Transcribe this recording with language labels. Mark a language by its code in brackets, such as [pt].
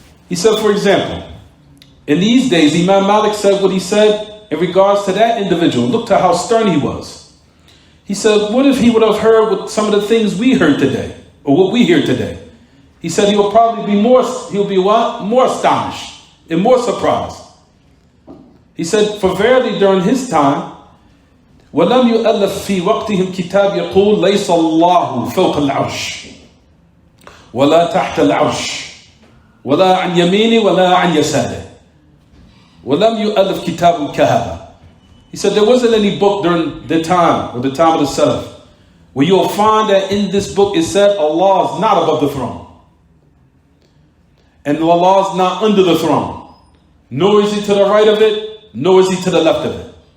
[en] He said, for example, in these days, Imam Malik said what he said in regards to that individual. Look to how stern he was. He said, what if he would have heard what some of the things we heard today, or what we hear today? He said he will probably be more astonished and more surprised. He said, for verily during his time, [ar] وَلَمْ يُؤَلَّفْ فِي وَقْتِهِمْ كِتَابْ يَقُولُ لَيْسَ اللَّهُ فَوْقَ الْعَرْشِ وَلَا تَحْتَ الْعَرْشِ وَلَا عَنْ يَمِينِ وَلَا عَنْ يَسَارِ وَلَمْ يُؤَلَّفْ كِتَابٌ كَهَذَا. [en] He said there wasn't any book during the time, or the time of the Salaf, where you'll find that in this book it said Allah is not above the throne. And Allah is not under the throne. Nor is He to the right of it, nor is He to the left of it.